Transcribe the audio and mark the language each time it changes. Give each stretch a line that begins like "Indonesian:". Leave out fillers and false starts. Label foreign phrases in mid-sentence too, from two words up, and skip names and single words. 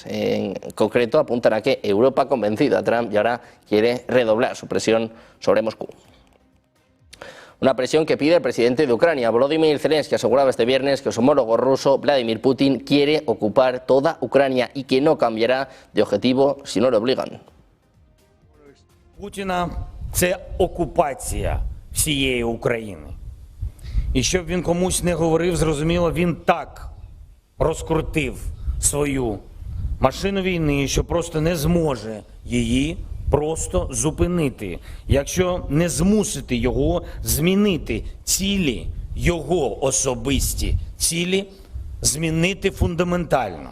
Spanish: En concreto, apuntan a que Europa ha convencido a Trump y ahora quiere redoblar su presión sobre Moscú. Una presión que pide el presidente de Ucrania. Volodymyr Zelensky aseguraba este viernes que su homólogo ruso, Vladimir Putin, quiere ocupar toda Ucrania y que no cambiará de objetivo si no le obligan.
Ukrainian: Путіна – це окупація всієї України. І щоб він комусь не говорив, зрозуміло, він так розкрутив свою машину війни, що просто не зможе її просто зупинити, якщо не змусити його змінити цілі, його особисті цілі, змінити фундаментально.